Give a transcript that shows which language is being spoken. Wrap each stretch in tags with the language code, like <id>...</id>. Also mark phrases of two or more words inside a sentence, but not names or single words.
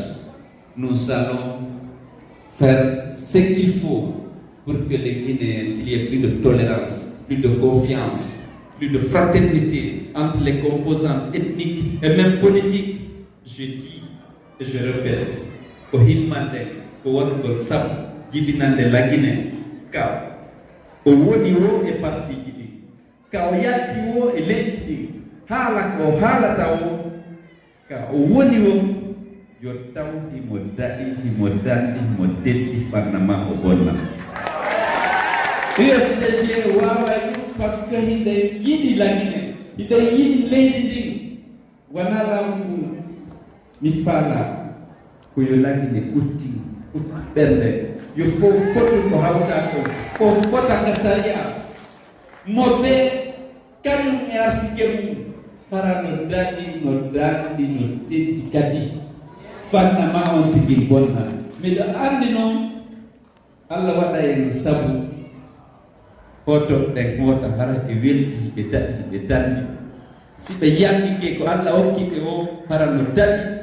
<fr>Nous allons faire ce qu'il faut pour que les Guinéens, qu'il y ait plus de tolérance, plus de confiance, plus de fraternité entre les composantes ethniques et même politiques. Je dis et je répète, au Himane, au Wanugol Sam,</fr> <ff>jibinande la Guinée ka o woni o e parti ɗi ka o yatti o e leydi ɗi haala ko haalata o ka o woni o yo taw imo daɗi imo danɗi imo deddi fannama o bonna UFDG waaway</ff> <fr>parce que</fr> <ff>hiɗe yiɗi la Guinée hiɗe yiɗi leydi ndin wona laamu ngu mi faala ko yo la Guinée utti ɓernde yo fof foti ko hawta ko o fota ka saria mo ɓe kañum e arsike mum hara no daɗi no danɗi no teddi kadi fannama on tigi bonna miɗo andi noon Allah waɗa en sabu hoto ɗen hota hara ɓe welti ɓe daɗi ɓe dandi si ɓe yaɓɓike ko Allah hokki ɓe o hara no daɗi</ff>